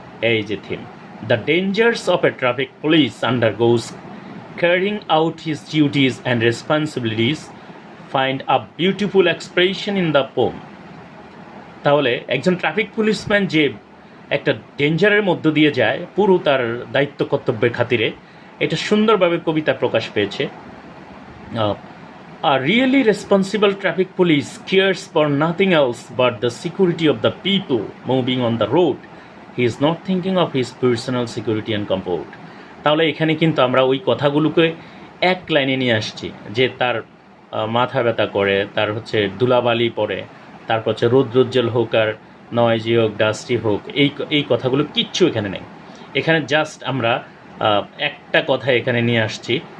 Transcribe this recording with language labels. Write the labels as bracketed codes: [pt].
[en] এই যে theme, the dangers of a traffic police undergoes carrying out his duties and responsibilities find a beautiful expression in the poem. [bn] তাহলে একজন traffic policeman যে একটা ডেঞ্জারের মধ্য দিয়ে যায় পুরো তার দায়িত্ব কর্তব্যের খাতিরে, এটা সুন্দরভাবে কবিতা প্রকাশ পেয়েছে। [en] A really responsible traffic police cares for nothing else but the security of the people moving on the road. He is not thinking of his personal security and comfort. [bn] তাহলে এখানে কিন্তু আমরা ওই কথাগুলোকে এক লাইনে নিয়ে আসছি, যে তার মাথা ব্যথা করে, তার হচ্ছে ধুলাবালি পড়ে, তারপর হচ্ছে রৌদ্রোজ্জ্বল হোক আর নয়েজি হোক, ডাস্টি হোক, এই কথাগুলো কিচ্ছু এখানে নেই। এখানে জাস্ট আমরা একটা কথা এখানে নিয়ে আসছি।